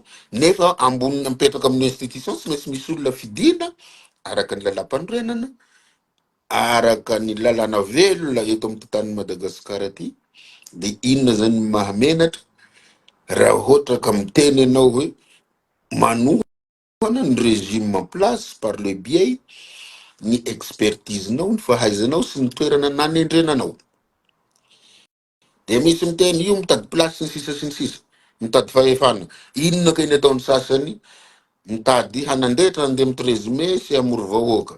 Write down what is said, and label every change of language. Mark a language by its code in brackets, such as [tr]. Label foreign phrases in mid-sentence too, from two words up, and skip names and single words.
[mg] Nefa ambony mipetraka amin'ny institution sy maintsy misy olona fidina araka ny lalam-panorenana, araka ny lalana velona eto amin'ny tany Madagasikara aty. De inona zany mahamenatra raha ohatra ka miteny ianao hoe manohana ny [fr] régime en place par le biais [mg] ny expertise-nao, ny fahaizanao sy ny toerana nanendrenanao. De misy miteny io mitady place sy ny sisa, mitady fahefana. Inona ka iny ataon'ny sasany? Mitady hanandetra andeha amin'ny 13 mai sy amory vahoaka.